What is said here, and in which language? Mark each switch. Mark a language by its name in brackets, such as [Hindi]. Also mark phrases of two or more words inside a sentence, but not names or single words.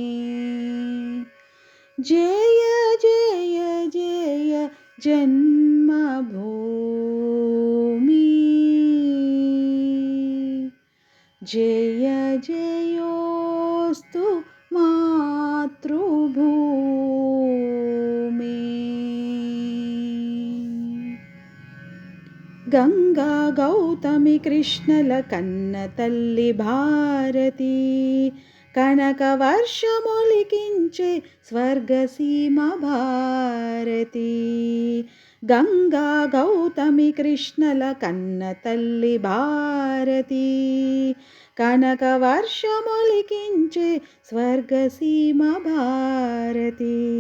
[Sanskrit] जय जय जय जन्मभूमि, जय जयोस्तु मातृभूमि। [Telugu] గంగా గౌతమి కృష్ణల కన్న తల్లి భారతి, कनकवर्षमొలికించే స్వర్గసీమ భారతి। గంగా గౌతమి కృష్ణల కన్న తల్లి భారతి, కనకవర్షమొలికించే స్వర్గసీమ భారతి।